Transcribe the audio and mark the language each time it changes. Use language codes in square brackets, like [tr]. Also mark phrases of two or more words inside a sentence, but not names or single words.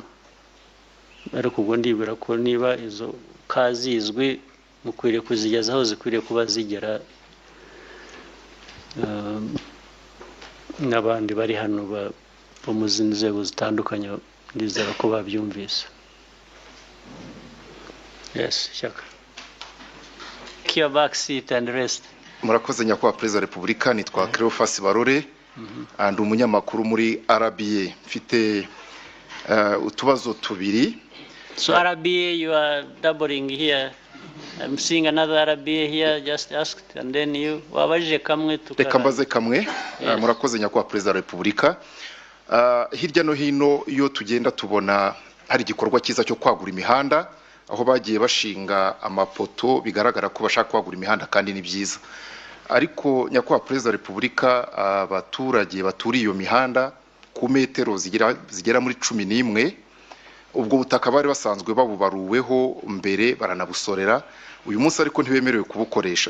[rw] Ariko ubwo ndibwira ko niba izo kazizwi mukwiriye kuzigeza aho zikwiriye kuba zigera, n'abandi bari hano bo mu zindi nzego zitandukanye ndizera ko babyumvise. [en] Yes, Shyaka. Your back seat and rest. [rw] Murakoze nyakubahwa Perezida wa Repubulika, nitwa Cleophas Barore and umunyamakuru muri RBA. Mfite utubazo tubiri. [en] So RBA, you are doubling here. I'm seeing another RBA here, just asked, and then you [rw] wabajije kamwe tukara. Reka mbaze kamwe. Murakoze nyakubahwa Perezida wa Repubulika. Hirya no hino iyo tugenda tubona hari igikorwa cyiza cyo kwagura imihanda, aho bagiye bashinga amapoto bigaragara ko bashaka kwagura imihanda kandi ni byiza. Ariko nyakubahwa Perezida wa Repubulika, abaturage baturiye iyo mihanda ku metero zigera muri 11, ubwo butaka bari basanzwe babubaruweho mbere baranabusorera, uyu munsi ariko ntibemerewe kubukoresha.